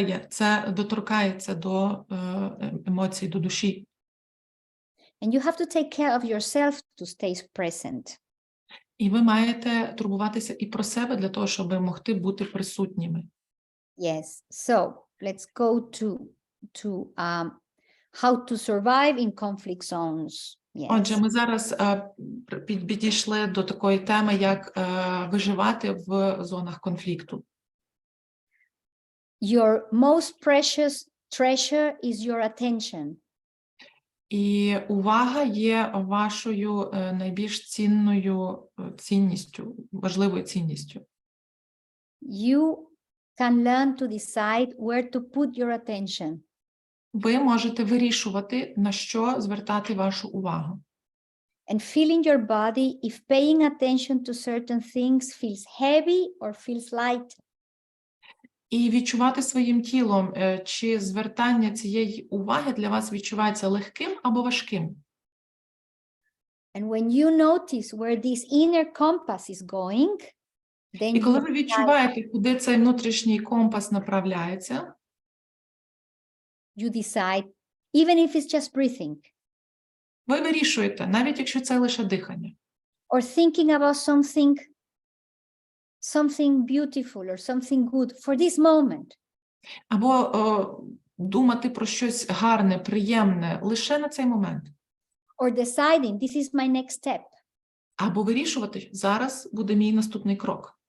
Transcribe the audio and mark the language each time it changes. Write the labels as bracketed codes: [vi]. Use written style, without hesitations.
[uk] Це доторкається до емоцій, до душі. [en] And you have to take care of yourself to stay present. [uk] І ви маєте турбуватися і про себе для того, щоб могти бути присутніми. [en] Yes. So let's go to how to survive in conflict zones. Yes. [uk] Отже, ми зараз підійшли до такої теми, як виживати в зонах конфлікту. [en] Your most precious treasure is your attention. [uk] І увага є вашою найбільш цінною цінністю, важливою цінністю. [en] You can learn to decide where to put your attention. [uk] Ви можете вирішувати, на що звертати вашу увагу. [en] And feeling your body if paying attention to certain things feels heavy or feels light. [uk] І відчувати своїм тілом, чи звертання цієї уваги для вас відчувається легким або важким. [en] And when you notice where this inner compass is going, then [uk] І коли ви відчуваєте, куди цей внутрішній компас направляється, [en] you decide, even if it's just breathing. [uk] Ви вирішуєте, навіть якщо це лише дихання. [en] Or thinking about something something beautiful or something good for this moment. [uk] Або думати про щось гарне, приємне лише на цей момент. [en] Or deciding this is my next step. [uk] Або вирішувати, зараз буде мій наступний крок.